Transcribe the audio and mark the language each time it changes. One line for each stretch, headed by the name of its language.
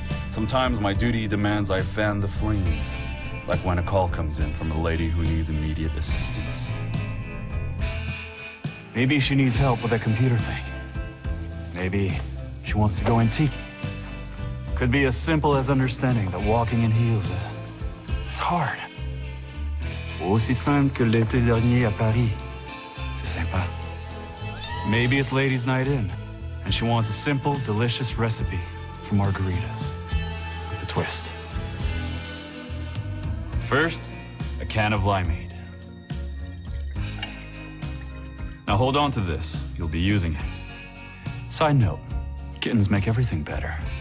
English: Sometimes my duty demands I fan the flames, like when a call comes in from a lady who needs immediate assistance. Maybe she needs help with that computer thing. Maybe she wants to go antique. Could be as simple as understanding that walking in heels it's hard.
French: Aussi simple que l'été dernier à Paris. C'est sympa.
English: Maybe it's ladies' night in, and she wants a simple, delicious recipe for margaritas with a twist. First, a can of limeade. Now hold on to this. You'll be using it. Side note, kittens make everything better.